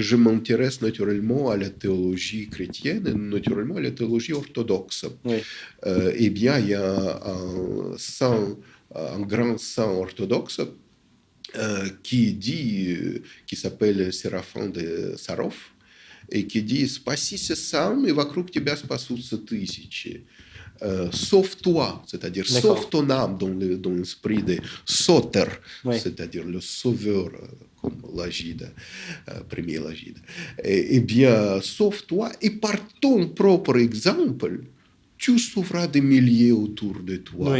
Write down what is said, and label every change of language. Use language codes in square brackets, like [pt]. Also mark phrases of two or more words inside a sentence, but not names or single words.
[fr] je m'intéresse naturellement à la théologie chrétienne et naturellement à la théologie orthodoxe. Oui. Eh bien, il y a un grand saint orthodoxe qui dit, qui s'appelle Серафим de Sarov, et qui dit [ru] «Спасися сам, и вокруг тебя спасутся тысячи». [fr] Sauf toi, c'est-à-dire sauf D'accord. ton âme dans l'esprit de Soter, Oui. c'est-à-dire le sauveur, comme l'Agide, premier l'Agide. Eh bien, sauf toi, et par ton propre exemple, tu sauveras des milliers autour de toi.